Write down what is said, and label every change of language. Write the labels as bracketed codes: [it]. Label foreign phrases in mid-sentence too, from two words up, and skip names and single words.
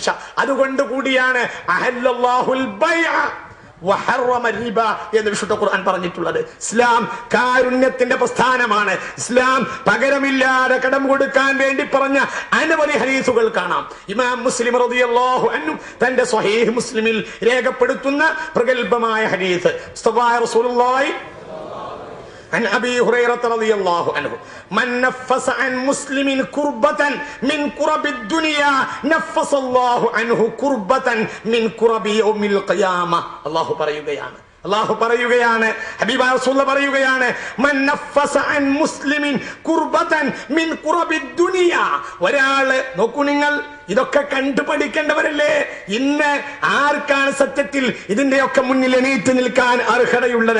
[ml] അതുകൊണ്ട് കൂടിയാണ് [ar] أحل الله البيع [ml] എന്ന് വിശുദ്ധ ഖുർആൻ പറഞ്ഞിട്ടുള്ളത്. ഇസ്ലാം കാരുണ്യത്തിന്റെ പ്രസ്ഥാനമാണ്. ഇസ്ലാം പകരമില്ലാതെ കടം കൊടുക്കാൻ വേണ്ടി പറഞ്ഞ അനവധി ഹദീസുകൾ കാണാം. ഇമാം മുസ്ലിം [ar] رضي الله عنه [ml] തന്റെ സ്വഹീഹ് മുസ്ലിമിൽ രേഖപ്പെടുത്തുന്ന പ്രഗൽഭമായ ഹദീസ്, റസൂലുള്ളാഹി [ar] عن أبي هريرة رضي الله عنه من نفس عن مسلم كربة من كرب الدنيا نفس الله عنه كربة من كرب يوم القيامة. [ml] അള്ളാഹു പറയുകയാണ്, ഹബീബായ റസൂൽ പറയുകയാണ്, [ar] من نفس عن مسلم كربة من كرب الدنيا. [ml] ഒരാള് നോക്കൂ, നിങ്ങൾ ഇതൊക്കെ കണ്ടുപഠിക്കേണ്ടവരല്ലേ. ഇന്ന് ആർക്കാണ് സത്യത്തിൽ ഇതിന്റെയൊക്കെ മുന്നിൽ എണീറ്റ് നിൽക്കാൻ അർഹതയുള്ളത്?